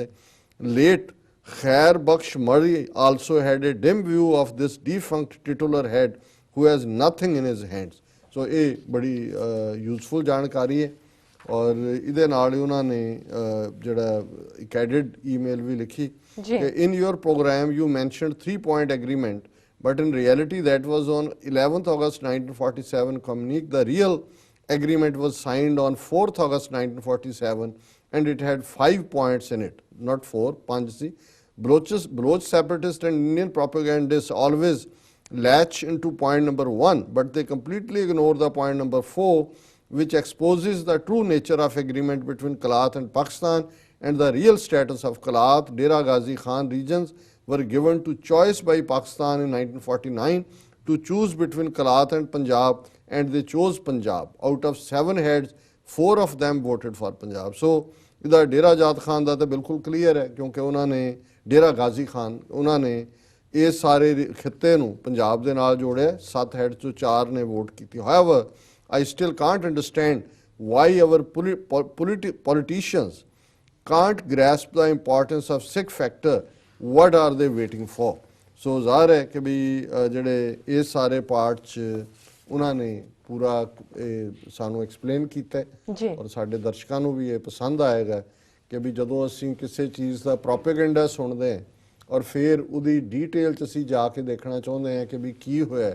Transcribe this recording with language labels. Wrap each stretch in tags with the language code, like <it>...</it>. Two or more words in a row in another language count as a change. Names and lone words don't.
<en>Late Khair Bakhsh Marri also had a dim view of this defunct titular head who has nothing in his hands.</en> <pa>ਸੋ ਇਹ ਬੜੀ ਯੂਜ਼ਫੁਲ ਜਾਣਕਾਰੀ ਹੈ ਔਰ ਇਹਦੇ ਨਾਲ ਹੀ ਉਹਨਾਂ ਨੇ ਜਿਹੜਾ ਇੱਕ</pa> <en>added email</en> <pa>ਵੀ ਲਿਖੀ ਕਿ</pa> <en>in your program you mentioned 3-point agreement, but in reality that was on 11th August 1947 communique. The real agreement was signed on 4th August 1947 and it had 5 points in it, not 4, 5 see. Bloch separatists and Indian propagandists always latch into point number 1, but they completely ignore the point number 4, which exposes the true nature of agreement between Kalat and Pakistan and the real status of Kalat, Dera Ghazi Khan regions were given to choice by Pakistan in 1949 to choose between Kalat and Punjab, and they chose Punjab. Out of 7 heads, 4 of them voted for Punjab.</en> <pa>So ਇਹਦਾ ਡੇਰਾ ਜਾਤ ਖਾਨ ਦਾ ਤਾਂ ਬਿਲਕੁਲ ਕਲੀਅਰ ਹੈ ਕਿਉਂਕਿ ਉਹਨਾਂ ਨੇ ਡੇਰਾ ਗਾਜ਼ੀ ਖਾਨ ਉਹਨਾਂ ਨੇ ਇਹ ਸਾਰੇ ਖਿੱਤੇ ਨੂੰ ਪੰਜਾਬ ਦੇ ਨਾਲ ਜੋੜਿਆ। 7 ਹੈਡ ਚੋਂ 4 ਨੇ ਵੋਟ ਕੀਤੀ।</pa> <en>However, I still can't understand why our politicians can't grasp the importance of Sikh factor. What are they waiting for?</en> <pa>So ਜ਼ਾਹਰ ਹੈ ਕਿ ਵੀ ਜਿਹੜੇ ਇਹ ਸਾਰੇ ਪਾਰਟ 'ਚ ਉਹਨਾਂ ਨੇ ਪੂਰਾ ਸਾਨੂੰ ਐਕਸਪਲੇਨ ਕੀਤਾ ਔਰ ਸਾਡੇ ਦਰਸ਼ਕਾਂ ਨੂੰ ਵੀ ਇਹ ਪਸੰਦ ਆਏਗਾ ਕਿ ਵੀ ਜਦੋਂ ਅਸੀਂ ਕਿਸੇ ਚੀਜ਼ ਦਾ ਪ੍ਰੋਪੇਗੈਂਡਾ ਸੁਣਦੇ ਹਾਂ ਔਰ ਫਿਰ ਉਹਦੀ ਡੀਟੇਲ 'ਚ ਅਸੀਂ ਜਾ ਕੇ ਦੇਖਣਾ ਚਾਹੁੰਦੇ ਹਾਂ ਕਿ ਵੀ ਕੀ ਹੋਇਆ।</pa>